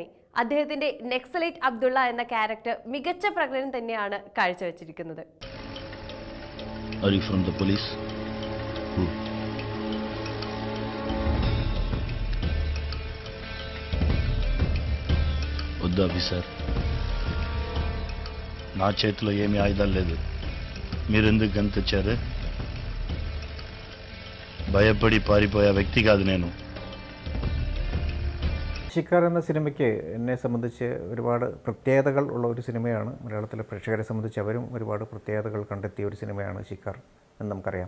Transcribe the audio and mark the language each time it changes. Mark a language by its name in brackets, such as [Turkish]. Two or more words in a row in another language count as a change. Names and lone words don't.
[Malayalam] അദ്ദേഹത്തിന്റെ നെക്സലൈറ്റ് അബ്ദുള്ള എന്ന ക്യാരക്ടർ മികച്ച പ്രകടനം തന്നെയാണ് കാഴ്ചവെച്ചിരിക്കുന്നത്. [English] Are you from the police? [Telugu] వద్దు ఆఫీసర్, నా చేతిలో ఏమీ ఆయుధాలు లేదు. మీరెందుకు గన్ తెచ్చారు? భయపడి పారిపోయే వ్యక్తి കാదు నేను. [Malayalam] ശിക്കാർ എന്ന സിനിമയ്ക്ക് എന്നെ സംബന്ധിച്ച് ഒരുപാട് പ്രത്യേകതകൾ ഉള്ള ഒരു സിനിമയാണ്. മലയാളത്തിലെ പ്രേക്ഷകരെ സംബന്ധിച്ച് അവരും ഒരുപാട് പ്രത്യേകതകൾ കണ്ടെത്തിയ ഒരു സിനിമയാണ് ശിക്കാർ എന്ന് നമുക്കറിയാം.